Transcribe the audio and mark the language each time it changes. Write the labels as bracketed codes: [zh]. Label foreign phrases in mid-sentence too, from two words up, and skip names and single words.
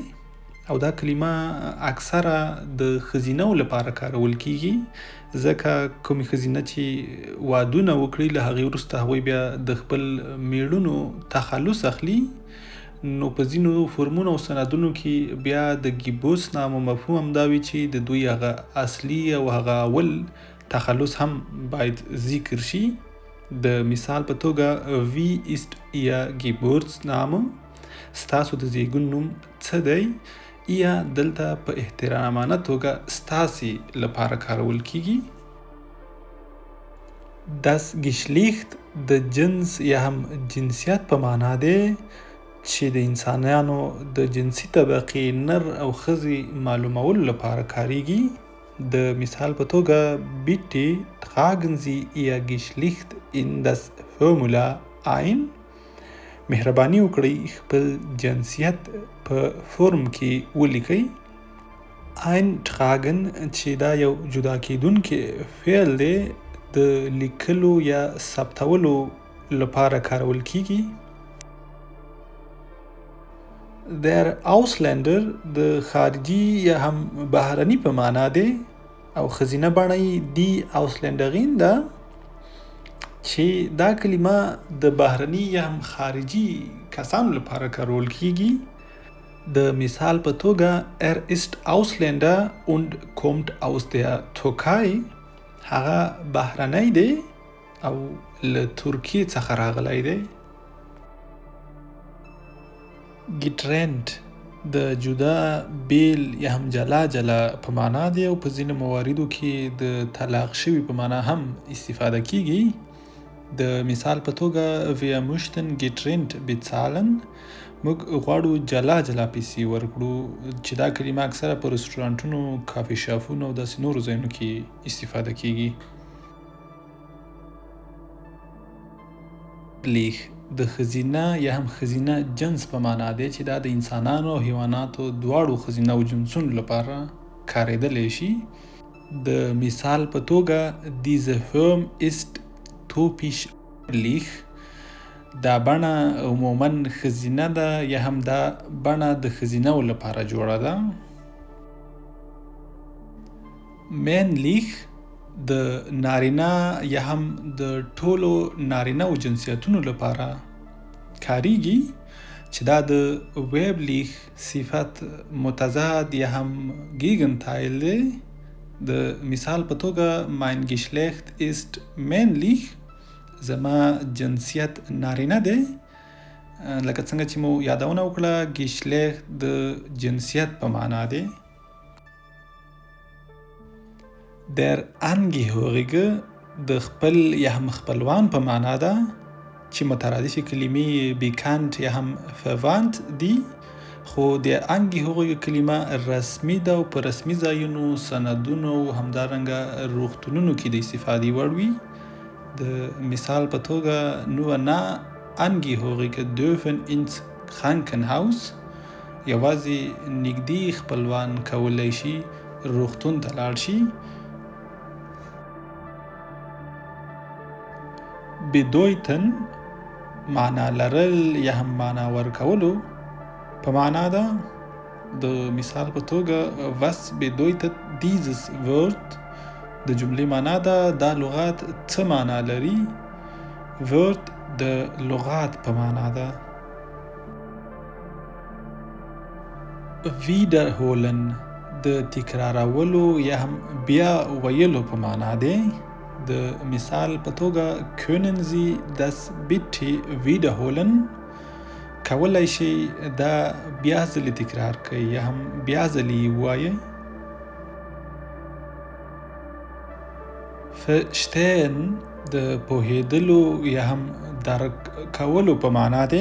[ps] او دا کلمه اکثره د ښځینه‌و لپاره کارول کیږي، ځکه کومې ښځینه چې وادونه وکړي له هغې وروسته هغوی بیا د خپل میړونو تخلص اخلي. نو په ځینو فورمونو او سندونو کې بیا د ګیبوسنامه مفهوم همدا وي چې د دوی هغه اصلي او هغه اول تخلص هم باید ذکر شي. د مثال په توګه [de] wie ist ihr Geburtsname. [ps] ستاسو د زیږون نوم څه دی؟ یا دلته په احترامانه توګه ستاسې لپاره کارول کیږي. [de] das Geschlecht [ps] د جنس یا هم جنسیت په معنا دی، چې د انسانانو د جنسي طبقې نر او ښځې معلومولو لپاره کاریږي. د مثال په توګه [de] bitte tragen Sie Ihr Geschlecht in das Formular ein. [ps] مهرباني وکړئ خپل جنسیت په فورم کې ولیکئ. eintragen چې دا یو جدا کیدونکی فعل دی، د لیکلو یا ثبتولو لپاره کارول کیږي. [de] der Ausländer [ps] د خارجي یا هم بهرني په معنا دی او ښځینه بڼه یې [de] die Ausländerin [ps] ده، چې دا کلمه د بهرني یا هم خارجي کسانو لپاره کارول کیږي. د مثال په توګه [de] ist Ausländer und kommt aus der Türkei. [ps] هغه بهرنی دی او له ترکیې څخه راغلی دی. getrennt د جدا، بیل یا هم جلا جلا په معنا دی او په ځینو مواردو کې د طلاق شوي په معنا هم استفاده کیږي. د مثال په توګه [de] wir möchten getrennt bezahlen. [ps] موږ غواړو جلا جلا پیسې ورکړو، چې دا کلمه اکثره په رستورانتونو، کافي شاپونو او داسې نورو ځایونو کې استفاده کیږي. لیخ د ښځینه یا هم ښځینه جنس په معنا دی، چې دا د انسانانو او حیواناتو دواړو ښځینه او جنسونو لپاره کارېدلی شي. د مثال په توګه [de] diese Form ist typisch لیخ. [ps] دا بڼه عموماً ښځینه ده یا هم دا بڼه د ښځینه‌و لپاره جوړه ده. männlich د نارینه یا هم د ټولو نارینه او جنسیتونو لپاره کاریږي، چې دا د weiblich صفت متضاد یا هم gegenteil دی. د مثال په توګه [de] mein Geschlecht ist männlich. [ps] زما جنسیت نارینه دی. لکه څنګه چې مو یادونه وکړه ګیشلیخت د جنسیت په معنا دی. [de] der Angehörige [ps] د خپل یا هم خپلوان په معنا ده چې مترادف کلمې بیکانت یا هم verwandt دي، خو د Angehörige کلمه رسمي ده او په رسمي ځایونو، سندونو او همدارنګه روغتونونو کې د استفادې وړ وي. د مثال په توګه [de] nur nah Angehörige dürfen ins Krankenhaus، [ps] یوازې نږدې خپلوان کولی شي روغتون ته لاړ شي. bedeuten معنا لرل یا هم معنا ورکولو په معنا ده. د مثال په توګه [de] was bedeutet dieses Wort، [ps] د جملې معنا ده دا لغات څه معنا لري. Word د لغات په معنا ده. wiederholen د تکرارولو یا هم بیا ویلو په معنا دی. د مثال په توګه [de] können Sie das bitte wiederholen، [ps] کولای شي دا بیا ځلې تکرار کړئ یا هم بیا ځلې ووایئ. verstehen د پوهېدلو یا هم درک کولو په معنا دی.